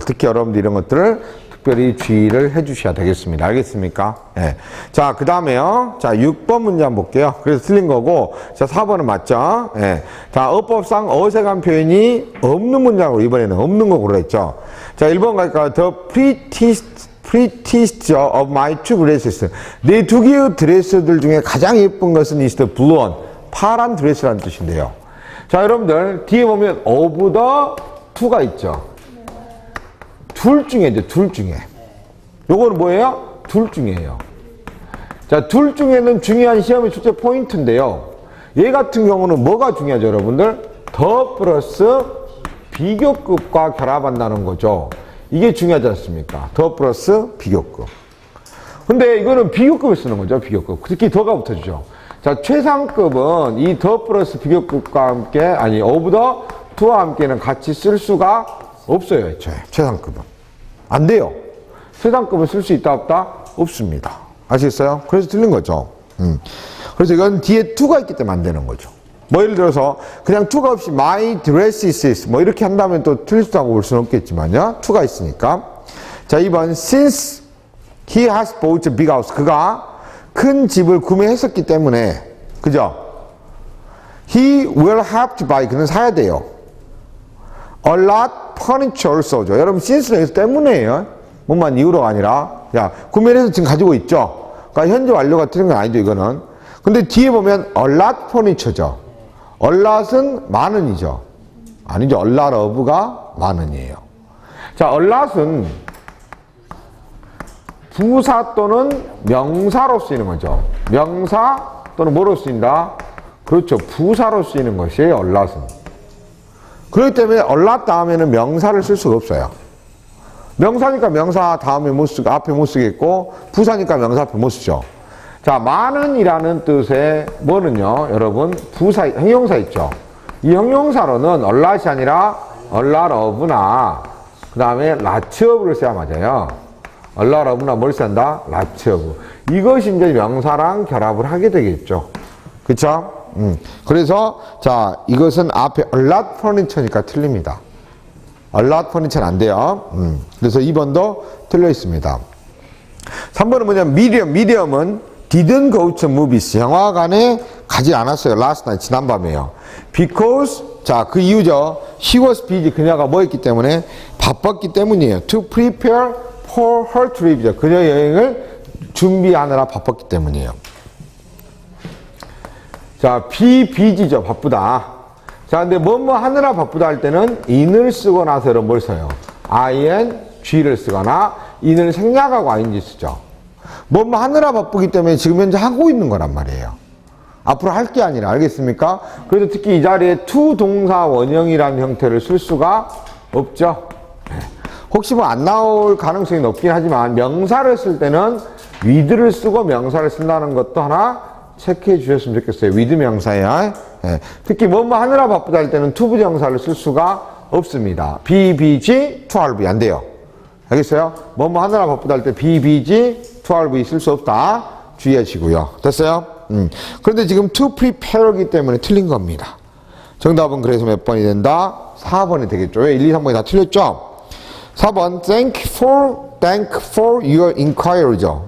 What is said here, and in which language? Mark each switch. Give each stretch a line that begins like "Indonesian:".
Korean: 특히 여러분들 이런 것들을 특별히 주의를 해 주셔야 되겠습니다. 알겠습니까? 예. 자, 그 다음에요. 자, 6번 문제 한번 볼게요. 그래서 틀린 거고. 자, 4번은 맞죠? 예. 자, 어법상 어색한 표현이 없는 문장으로 이번에는 없는 거 고르랬죠. 자, 1번 갈까요?
English: The prettiest of my two dresses.
Korean: 내 두 개의 드레스들 중에 가장 예쁜 것은
English: is the blue one.
Korean: 파란 드레스라는 뜻인데요. 자, 여러분들 뒤에 보면
English: of the two
Korean: 가 있죠. 둘 중에죠. 둘 중에. 요거는 뭐예요? 둘 중에요. 자, 둘 중에는 중요한 시험의 출제 포인트인데요. 얘 같은 경우는 뭐가 중요하죠, 여러분들? 더 플러스 비교급과 결합한다는 거죠. 이게 중요하지 않습니까? 더 플러스 비교급. 근데 이거는 비교급을 쓰는 거죠, 비교급. 특히 더가 붙어주죠. 자, 최상급은 이 더 플러스 비교급과 함께, 아니,
English: of the two
Korean: 와 함께는 같이 쓸 수가 없어요, 애초에. 최상급은. 안 돼요. 최상급은 쓸 수 있다, 없다? 없습니다. 아시겠어요? 그래서 틀린 거죠. 그래서 이건 뒤에 to가 있기 때문에 안 되는 거죠. 뭐 예를 들어서 그냥 to가 없이
English: my dress is
Korean: 뭐 이렇게 한다면 또 틀릴 수도 하고 볼 수는 없겠지만요. to가 있으니까.
English: 자, 2번 since he has bought a big house.
Korean: 그가 큰 집을 구매했었기 때문에, 그죠?
English: He will have to buy.
Korean: 그는 사야 돼요.
English: A lot furniture also죠.
Korean: 여러분, since는 여기서 때문에요. 뭐만 이유로가 아니라. 야, 구매를 해서 지금 가지고 있죠. 그러니까 현재 완료가 틀린 건 아니죠, 이거는. 근데 뒤에 보면
English: a lot furniture
Korean: 죠. a lot은 많은이죠. 아니죠. a lot of가 많은이에요. 자, a lot은 부사 또는 명사로 쓰이는 거죠. 명사 또는 뭐로 쓰인다? 그렇죠. 부사로 쓰이는 것이에요, a lot은. 그렇기 때문에 a lot 다음에는 명사를 쓸 수가 없어요. 명사니까 명사 다음에 못 쓰고, 앞에 못 쓰겠고, 부사니까 명사 앞에 못 쓰죠. 자, 많은이라는 뜻의 뭐는요, 여러분, 부사, 형용사 있죠. 이 형용사로는 a lot이 아니라 a lot of나, 그 다음에 lots of를 써야 맞아요. a lot of나 뭘 쓴다? lots of. 이것이 이제 명사랑 결합을 하게 되겠죠. 그쵸? 그래서, 자, 이것은 앞에
English: a lot furniture
Korean: 니까 틀립니다.
English: a lot furniture
Korean: 는 안 돼요. 그래서 2번도 틀려 있습니다. 3번은 뭐냐면, medium은
English: didn't go to movies.
Korean: 영화관에 가지 않았어요.
English: last night,
Korean: 지난밤에요. because, 자, 그 이유죠.
English: she was busy.
Korean: 그녀가 뭐 했기 때문에? 바빴기 때문이에요.
English: to prepare for her trip이죠.
Korean: 그녀 여행을 준비하느라 바빴기 때문이에요. 자, be busy죠. 바쁘다. 자, 근데 뭐뭐 하느라 바쁘다 할 때는 in을 쓰고 나서는 뭘 써요? ing를 쓰거나 in을 생략하고 ing 쓰죠. 뭐뭐 하느라 바쁘기 때문에 지금 현재 하고 있는 거란 말이에요. 앞으로 할 게 아니라. 알겠습니까? 그래서 특히 이 자리에 to 동사 원형이라는 형태를 쓸 수가 없죠. 혹시 뭐 안 나올 가능성이 높긴 하지만 명사를 쓸 때는 with를 쓰고 명사를 쓴다는 것도 하나 체크해 주셨으면 좋겠어요. with 명사야. 특히 뭐뭐 하느라 바쁘다 할 때는 to 부정사를 쓸 수가 없습니다.
English: be busy, to are be
Korean: 안 돼요. 알겠어요? 뭐뭐 하느라 바쁘다 할 때
English: be busy, to are be
Korean: 쓸 수 없다. 주의하시고요. 됐어요? 그런데 지금 to prepare이기 때문에 틀린 겁니다. 정답은 그래서 몇 번이 된다? 4번이 되겠죠. 왜 1, 2, 3번이 다 틀렸죠? 4번
English: thank for your inquiry
Korean: 죠.